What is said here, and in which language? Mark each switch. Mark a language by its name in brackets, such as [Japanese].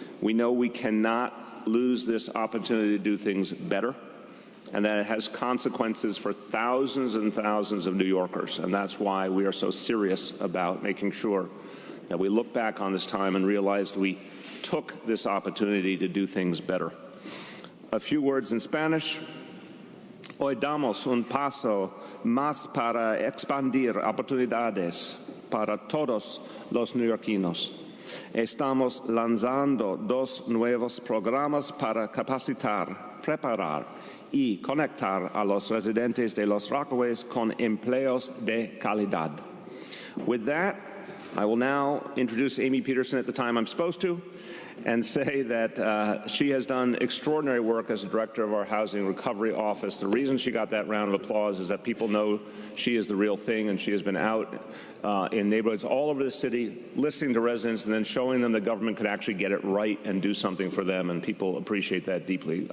[English] We know we cannot lose this opportunity to do things better, and that it has consequences for thousands and thousands of New Yorkers. And that's why we are so serious about making sure that we look back on this time and realized we took this opportunity to do things better. A few words in Spanish. [Spanish] Hoy damos un paso más para expandir oportunidades para todos los neoyorquinos. Estamos lanzando 2 nuevos programas para capacitar, preparar y conectar a los residentes de los Rockaways con empleos de calidad. [English] With that, I will now introduce Amy Peterson at the time I'm supposed to, and say that she has done extraordinary work as the director of our Housing Recovery Office. The reason she got that round of applause is that people know she is the real thing, and she has been out in neighborhoods all over the city, listening to residents and then showing them the government could actually get it right and do something for them, and people appreciate that deeply.